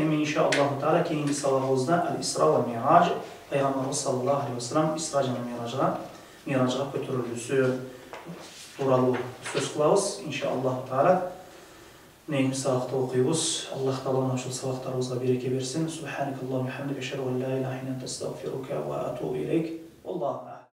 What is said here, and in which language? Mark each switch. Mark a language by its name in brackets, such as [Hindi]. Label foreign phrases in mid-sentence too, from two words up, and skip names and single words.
[Kyrgyz] Эми [Arabic] إن شاء الله تعالى [Kyrgyz] кийинки сабагыбызда Ал-Исра ва Мираж, пайгамбарыбыз [Arabic] صلى الله عليه وسلم [Kyrgyz] Исра жана Миражга көтөрүлүүсү тууралуу сөз кылабыз [Arabic] إن شاء الله تعالى. [Kyrgyz] Нейм сабакты окуйбуз. Аллах Таала ушул сабактарыбызга береке берсин. [Arabic] سبحانك اللهم وبحمدك، أشهد أن لا إله إلا أنت، أستغفرك وأتوب إليك. Аллаху